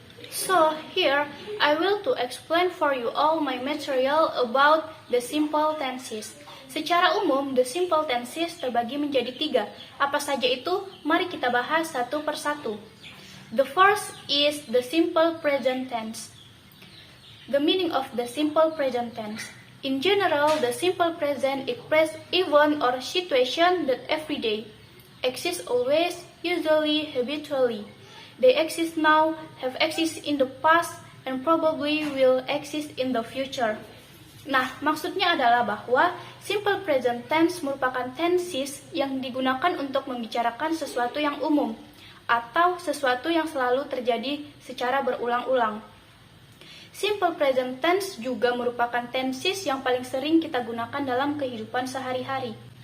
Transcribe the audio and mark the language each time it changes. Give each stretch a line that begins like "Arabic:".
English: So here I will to explain for you all my material about the simple tenses.
Indonesian: Secara umum, the simple tenses terbagi menjadi 3. Apa saja itu? Mari kita bahas satu persatu.
English: The first is the simple present tense. The meaning of the simple present tense. In general, the simple present express event or situation that every day exists always, usually, habitually. They exist now, have existed in the past, and probably will exist in the future.
Indonesian: Nah, maksudnya adalah bahwa simple present tense merupakan tenses yang digunakan untuk membicarakan sesuatu yang umum atau sesuatu yang selalu terjadi secara berulang-ulang. Simple present tense juga merupakan tenses yang paling sering kita gunakan dalam kehidupan sehari-hari.